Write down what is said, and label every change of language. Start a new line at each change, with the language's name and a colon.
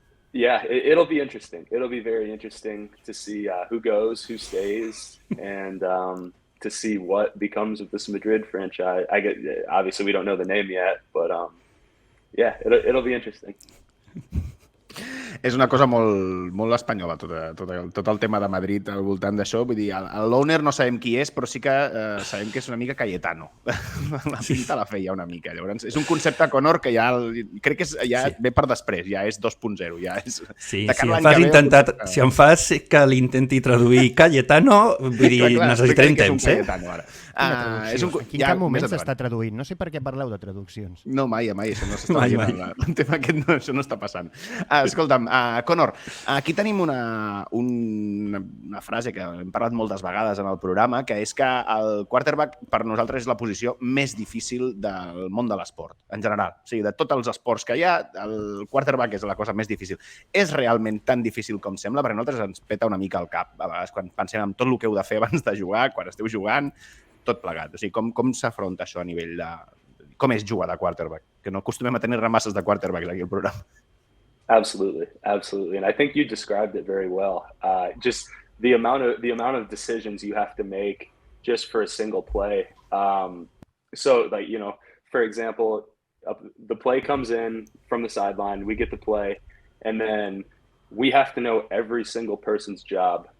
English: It'll be interesting. It'll be very interesting to see who goes, who stays, and to see what becomes of this Madrid franchise. Obviously we don't know the name yet, but. It'll be interesting.
Catalan: És una cosa molt espanyola, tot el tema de Madrid al voltant d'això. Vull dir, l'owner no sabem qui és, però sí que sabem que és una mica Cayetano. La pinta la feia una mica. Llavors, és un concepte, Conor, que crec que ve per després, ja és 2.0. Ja és, sí, si em fas que l'intenti traduir Cayetano, vull dir, necessitarem temps, Aquí en cap moment s'està traduint. No sé per què parleu de traduccions. No, mai, això no s'està veient. El tema aquest, això no està passant. Escolta'm, Conor, aquí tenim una frase que hem parlat moltes vegades en el programa, que és que el quarterback per nosaltres és la posició més difícil del món de l'esport, en general. O sigui, de tots els esports que hi ha, el quarterback és la cosa més difícil. És realment tan difícil com sembla? Perquè a nosaltres ens peta una mica el cap, a vegades, quan pensem en tot el que heu de fer abans de jugar, quan esteu jugant, tot plegat. O sigui, com s'afronta això a nivell de... Com és jugar de quarterback? Que no acostumem a tenir ramasses de quarterbacks aquí al programa.
English: Absolutely. And I think you described it very well. Just the amount of decisions you have to make just for a single play. So, for example, the play comes in from the sideline, we get the play, and then we have to know every single person's job.